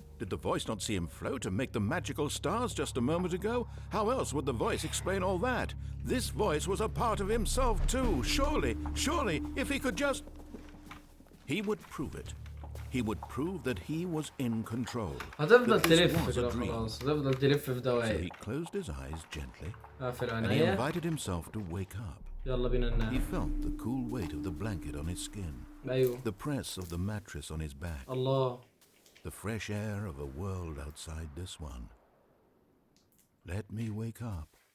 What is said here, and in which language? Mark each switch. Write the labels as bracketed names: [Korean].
[English] Did the voice not see him float and make the magical stars just a moment ago? How else would the voice explain all that? This voice was a part of himself too. Surely, if he could just... He would prove it. He would prove that he was in control. [Arabic] هتفضل تلف كده خلاص، هتفضل تلف في دوائر. [English] So he closed his eyes gently [Arabic] قافل [English] and he [Arabic] عينيه. [English] invited himself to wake up. [Arabic] يلا بينا ننام. [English] He felt the cool weight of the blanket on his skin. [Arabic] أيوه. [English] The press of the mattress on his back. [Arabic] الله. [English] The fresh air of a world outside this one. Let me wake up.